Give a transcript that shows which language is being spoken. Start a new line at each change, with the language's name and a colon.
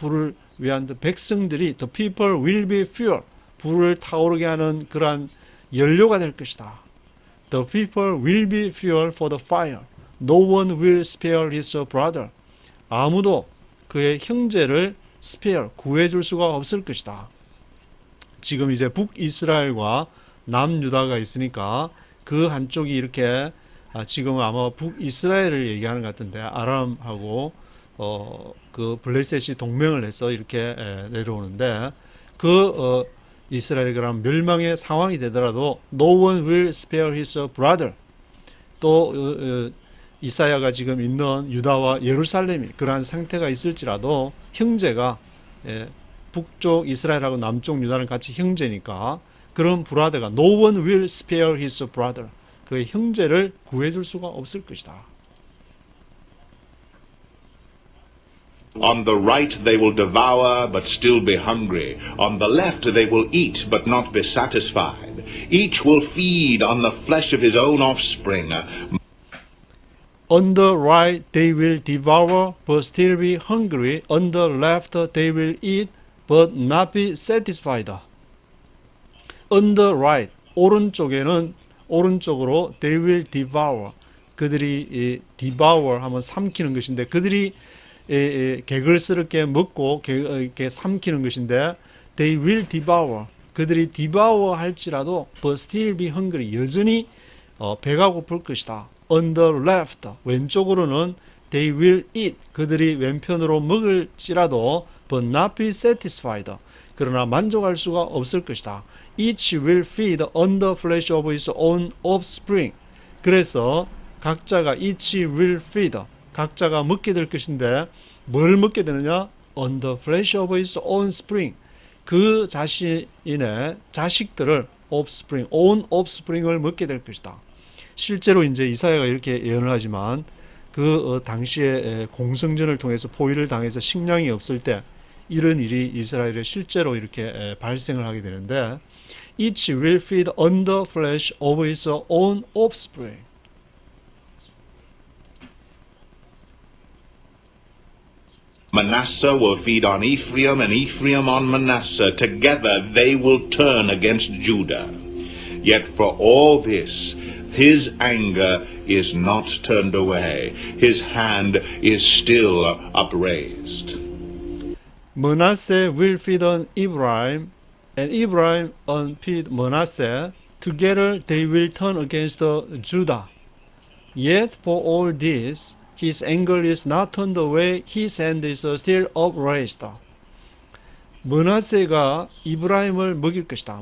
Korean: 불을 위한 백성들이
English: the people will be fuel.
Korean: 불을 타오르게 하는 그러한 연료가 될 것이다.
English: The people will be fuel for the fire. No one will spare his brother.
Korean: 아무도 그의 형제를 spare, 구해줄 수가 없을 것이다. 지금 이제 북이스라엘과 남유다가 있으니까 그 한쪽이 이렇게 지금은 아마 북이스라엘을 얘기하는 것 같은데 아람하고 그 블레셋이 동맹을 해서 이렇게 내려오는데 이스라엘이 그럼 멸망의 상황이 되더라도
English: no one will spare his brother.
Korean: 또 이사야가 지금 있는 유다와 예루살렘이 그러한 상태가 있을지라도 형제가 북쪽 이스라엘하고 남쪽 유다는 같이 형제니까 그런 브라더가
English: no one will spare his brother.
Korean: 그의 형제를 구해줄 수가 없을 것이다.
English: On the right they will devour but still be hungry. On the left they will eat but not be satisfied. Each will feed on the flesh of his own offspring. On the right they will devour but still be hungry. On the left they will eat but not be satisfied. On the right,
Korean: 오른쪽으로
English: they will devour.
Korean: 그들이 devour 하면 삼키는 것인데 그들이 개걸스럽게 먹고 이렇게 삼키는 것인데
English: they will devour.
Korean: 그들이
English: devour
Korean: 할지라도
English: but still be hungry.
Korean: 여전히 배가 고플 것이다.
English: On the left,
Korean: 왼쪽으로는
English: they will eat.
Korean: 그들이 왼편으로 먹을지라도
English: but not be satisfied.
Korean: 그러나 만족할 수가 없을 것이다.
English: Each will feed on the flesh of his own offspring.
Korean: 그래서 각자가
English: each will feed.
Korean: 각자가 먹게 될 것인데 뭘 먹게 되느냐?
English: On the flesh of his own spring.
Korean: 그 자신의 자식들을 offspring, own offspring을 먹게 될 것이다. 실제로 이제 이사야가 이렇게 예언을 하지만 그 당시에 공성전을 통해서 포위를 당해서 식량이 없을 때 이런 일이 이스라엘에 실제로 이렇게 발생을 하게 되는데
English: Each will feed on the flesh of his own offspring. Manasseh will feed on Ephraim and Ephraim on Manasseh. Together they will turn against Judah. Yet for all this, his anger is not turned away. His hand is still upraised. Manasseh will feed on Ephraim, and Ephraim on feed Manasseh. Together they will turn against Judah. Yet for all this, his anger is not turned away. His hand is still upraised.
Korean: 므낫세가 이브라임을 먹일 것이다.